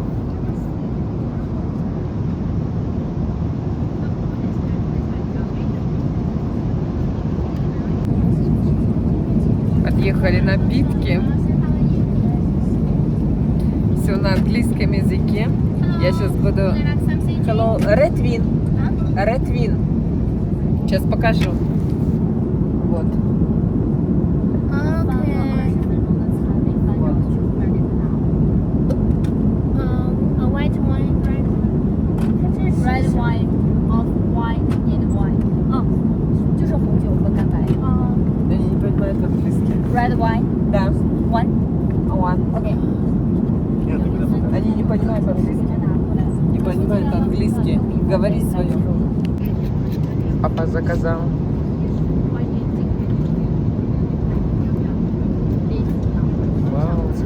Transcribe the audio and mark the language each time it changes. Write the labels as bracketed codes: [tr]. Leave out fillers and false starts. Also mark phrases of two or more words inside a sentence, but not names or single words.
[ru] Подъехали напитки. Все на английском языке. Я сейчас буду... [en] Hello, Red Wine. Red Wine. [ru] Сейчас покажу. Вот. [en] A white wine, red wine, of white and white. [zh] 就是红酒和干白。 [ru] Я не понимаю по-английски. [en] Red wine, [ru] Да. [en] one. One. Okay. [ru] Они не понимают по-английски. Не понимают английский. Говори свое. Папа заказал. Вау.